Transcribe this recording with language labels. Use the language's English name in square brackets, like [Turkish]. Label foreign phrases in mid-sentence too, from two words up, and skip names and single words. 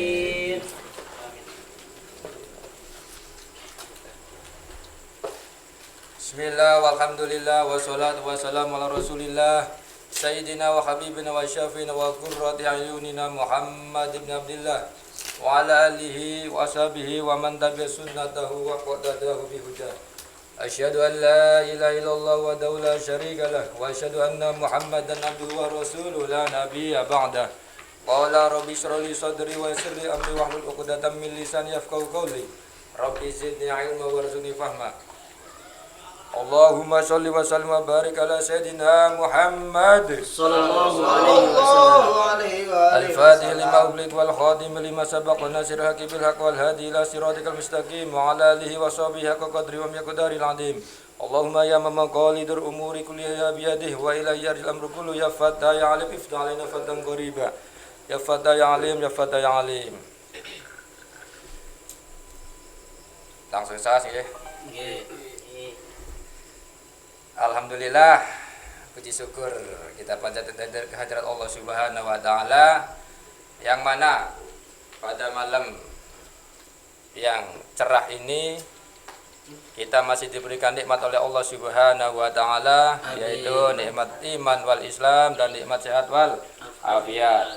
[Arabic] بسم الله والحمد لله والصلاة والسلام على رسول الله سيدنا وحبيبنا وشفيعنا وقرة أعيننا محمد بن عبد الله وعلى آله وأصحابه ومن تبع سنته وقدده بهدى أشهد أن لا إله إلا الله ولا شريك له وأشهد أن محمدا عبده ورسوله لا نبي بعده قال رب اشرح لي صدري ويسر لي أمري واحلل عقدة من لساني يفقهوا قولي رب زدني علما وارزقني فهما. اللهم صل وسلم وبارك على سيدنا محمد صلى الله عليه والفاتح لما أغلق والخاتم لما سبق وناصر الحق بالحق والهادي إلى صراطك المستقيم وعلى آله وصحبه حق قدره ومقداره العظيم. اللهم يا من مقاليد الأمور كلها بيده وإليه يرجع الأمر كله يا فتاح يا عليم افتح علينا فتحا قريبا يا فتاح يا عليم يا فتاح يا عليم. [Indonesian] Langsung saja ya. Alhamdulillah, puji syukur kita panjatkan kehadirat Allah [Arabic] سبحانه وتعالى [Indonesian] yang mana pada malam yang cerah ini kita masih diberikan nikmat oleh Allah [Arabic] سبحانه وتعالى, [Indonesian] yaitu nikmat [Arabic] إيمان والإسلام [Indonesian] dan nikmat sehat wal afiat.